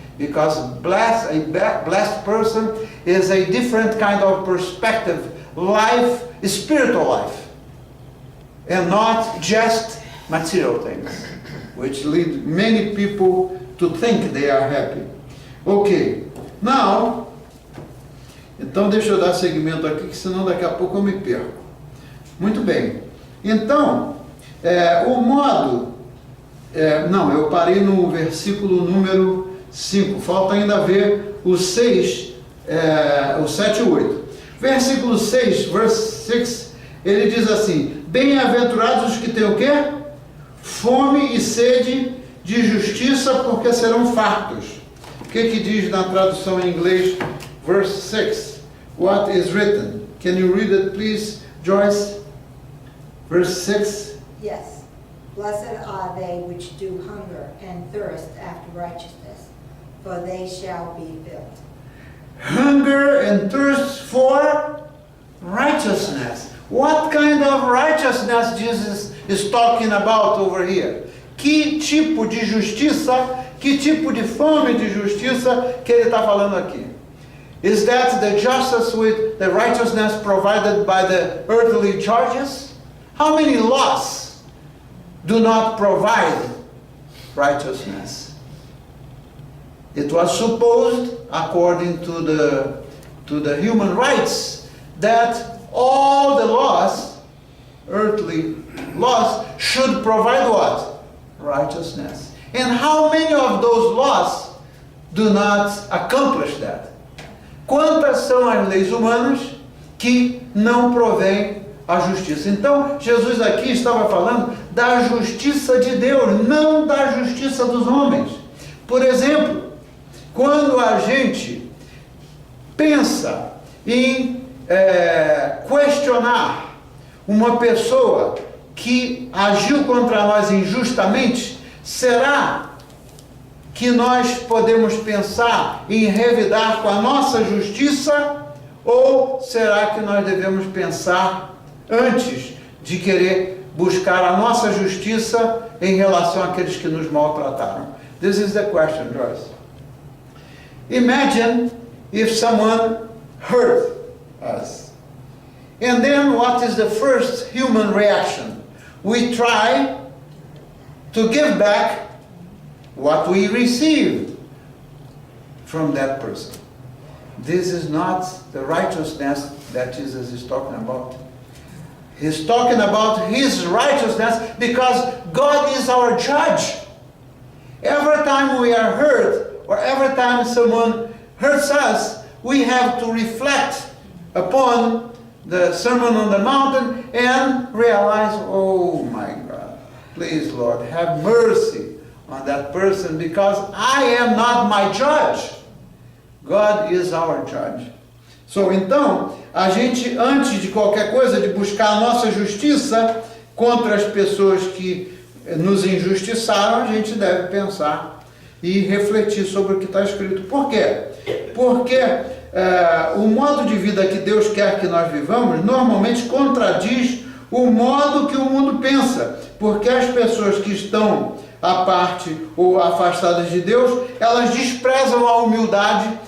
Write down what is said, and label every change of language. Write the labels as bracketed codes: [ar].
[en] Because a blessed person is a different kind of perspective, life, spiritual life, and not just material things, which lead many people to think they are happy. Ok, now, [pt] então deixa eu dar seguimento aqui, que senão daqui a pouco eu me perco. Muito bem, então, o modo, não, eu parei no versículo número 5, falta ainda ver o 6, o 7 e 8. Versículo 6, [en] verse 6, [pt] ele diz assim: bem-aventurados os que têm o quê? Fome e sede de justiça, porque serão fartos. O que diz na tradução em inglês, [en] verse 6? What is written? Can you read it, please, Joyce? Verse 6. Yes. Blessed are they which do hunger and thirst after righteousness, for they shall be filled. Hunger and thirst for righteousness. What kind of righteousness Jesus is talking about over here? [pt] Que tipo de justiça, que tipo de fome de justiça que ele está falando aqui? [en] Is that the justice with the righteousness provided by the earthly judges? How many laws do not provide righteousness? It was supposed, according to the human rights, that all the laws, earthly laws, should provide what? Righteousness. And how many of those laws do not accomplish that? [pt] Quantas são as leis humanas que não provêm a justiça? Então, Jesus aqui estava falando da justiça de Deus, não da justiça dos homens. Por exemplo, quando a gente pensa em questionar uma pessoa que agiu contra nós injustamente, será que nós podemos pensar em revidar com a nossa justiça, ou será que nós devemos pensar antes de querer buscar a nossa justiça em relação àqueles que nos maltrataram? [en] This is the question, Joyce. Imagine if someone hurt us. And then what is the first human reaction? We try to give back what we received from that person. This is not the righteousness that Jesus is talking about. He's talking about His righteousness because God is our judge. Every time we are hurt, or every time someone hurts us, we have to reflect upon the Sermon on the Mountain and realize, oh my God, please Lord, have mercy on that person, because I am not my judge. God is our judge. [pt] So, então, a gente, antes de qualquer coisa, de buscar a nossa justiça contra as pessoas que nos injustiçaram, a gente deve pensar e refletir sobre o que está escrito. Por quê? Porque o modo de vida que Deus quer que nós vivamos normalmente contradiz o modo que o mundo pensa, porque as pessoas que estão à parte ou afastadas de Deus, elas desprezam a humildade.